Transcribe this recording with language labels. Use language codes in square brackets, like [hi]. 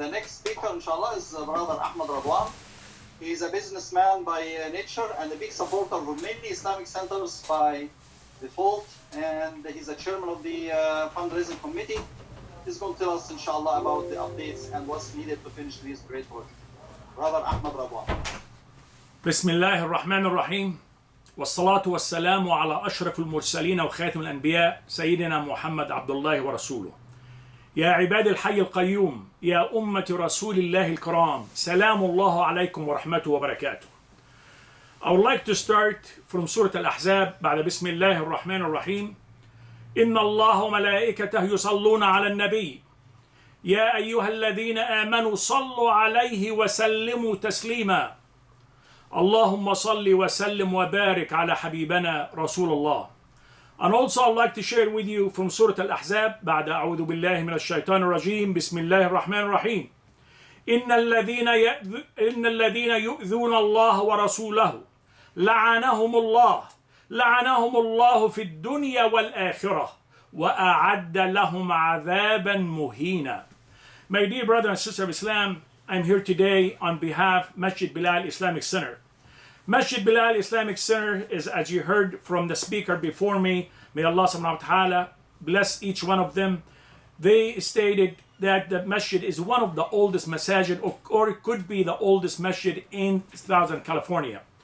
[en] The next speaker, inshallah, is Brother Ahmed Radwan. He is a businessman by nature and a big supporter of many Islamic centers by default, and he's a chairman of the fundraising committee. He's going to tell us, inshallah, about the updates and what's needed to finish this great project. Brother Ahmed Radwan. [ar] بسم الله الرحمن الرحيم والصلاة والسلام على أشرف المرسلين وخاتم الأنبياء سيدنا محمد عبد الله ورسوله. يا عباد الحي القيوم، يا أمة رسول الله الكرام، سلام الله عليكم ورحمته وبركاته. [en] I would like to start from Surah Al-Ahzab [ar] بعد بسم الله الرحمن الرحيم. إن الله وملائكته يصلون على النبي يا أيها الذين آمنوا صلوا عليه وسلموا تسليما. اللهم صل وسلم وبارك على حبيبنا رسول الله. [en] And also I'd like to share with you from Surah Al-Ahzab [ar] بعد أعوذ بالله من الشيطان الرجيم بسم الله الرحمن الرحيم. إن الذين يؤذون الله ورسوله لعنهم الله في الدنيا والآخرة وأعد لهم عذابا مهينا. [en] My dear brother and sister of Islam, I'm here today on behalf of Masjid Bilal Islamic Center. Masjid Bilal Islamic Center is, as you heard from the speaker before me, may Allah subhanahu wa ta'ala bless each one of them. They stated that the masjid is one of the oldest masajid, or it could be the oldest masjid in Southern California.